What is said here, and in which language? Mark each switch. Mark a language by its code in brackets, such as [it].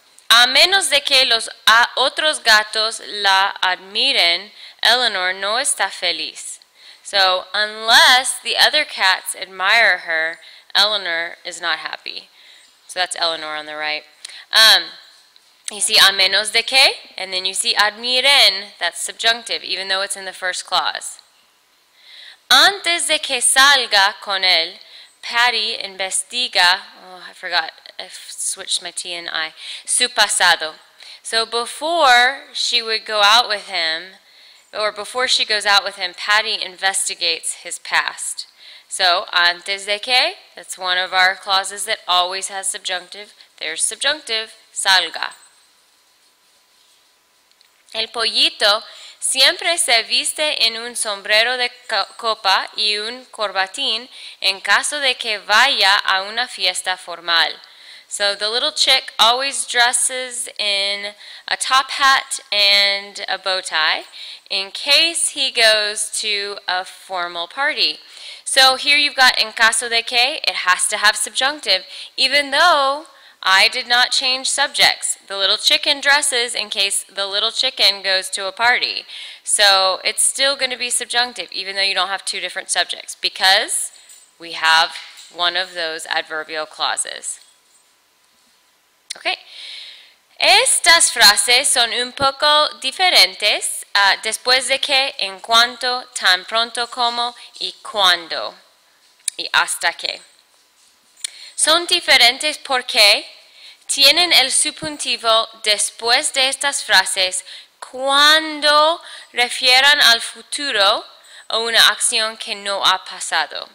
[es] A menos de que los otros gatos la admiren, Eleanor no está feliz. [en] So, unless the other cats admire her, Eleanor is not happy. So that's Eleanor on the right. You see [es] a menos de que, [en] and then you see admiren, that's subjunctive, even though it's in the first clause. [es] Antes de que salga con él, Patty investiga, [en] oh, I forgot, I switched my T and I, [es] su pasado. [en] So before she would go out with him, or before she goes out with him, Patty investigates his past. So, [es] antes de que, [en] that's one of our clauses that always has subjunctive. There's subjunctive, salga. [es] El pollito siempre se viste en un sombrero de copa y un corbatín en caso de que vaya a una fiesta formal. [en] So the little chick always dresses in a top hat and a bow tie in case he goes to a formal party. So here you've got [es] en caso de que, [en] it has to have subjunctive, even though I did not change subjects. The little chicken dresses in case the little chicken goes to a party. So it's still going to be subjunctive, even though you don't have two different subjects, because we have one of those adverbial clauses. Okay. [es] Estas frases son un poco diferentes después de que, en cuanto, tan pronto como y cuando y hasta que. Son diferentes porque tienen el subjuntivo después de estas frases cuando refieran al futuro o una acción que no ha pasado.